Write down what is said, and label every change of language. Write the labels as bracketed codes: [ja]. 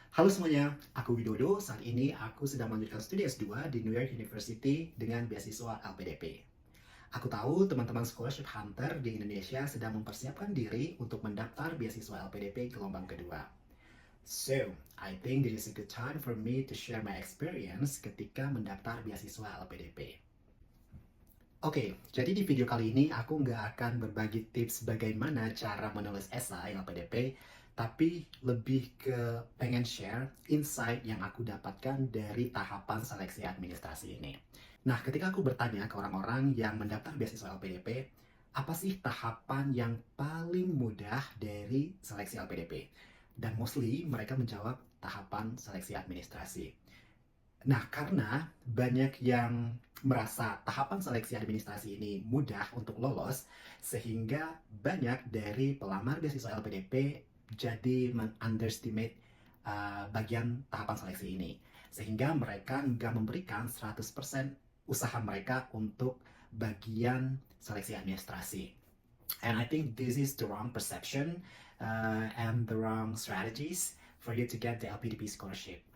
[id] Halo semuanya, aku Widodo. Saat ini aku sedang melanjutkan studi S2 di New York University dengan beasiswa LPDP. Aku tahu teman-teman scholarship hunter di Indonesia sedang mempersiapkan diri untuk mendaftar beasiswa LPDP gelombang kedua. [en] So, I think this is a good time for me to share my experience [id] ketika mendaftar beasiswa LPDP. Oke, jadi di video kali ini aku nggak akan berbagi tips bagaimana cara menulis esai LPDP, tapi lebih ke pengen share insight yang aku dapatkan dari tahapan seleksi administrasi ini. Nah, ketika aku bertanya ke orang-orang yang mendaftar beasiswa LPDP, apa sih tahapan yang paling mudah dari seleksi LPDP? Dan mostly mereka menjawab tahapan seleksi administrasi. Nah, karena banyak yang merasa tahapan seleksi administrasi ini mudah untuk lolos, sehingga banyak dari pelamar beasiswa LPDP jadi underestimate bagian tahapan seleksi ini. Sehingga mereka nggak memberikan 100% usaha mereka untuk bagian seleksi administrasi. [en] And I think this is the wrong perception and the wrong strategies for you to get the LPDP scholarship.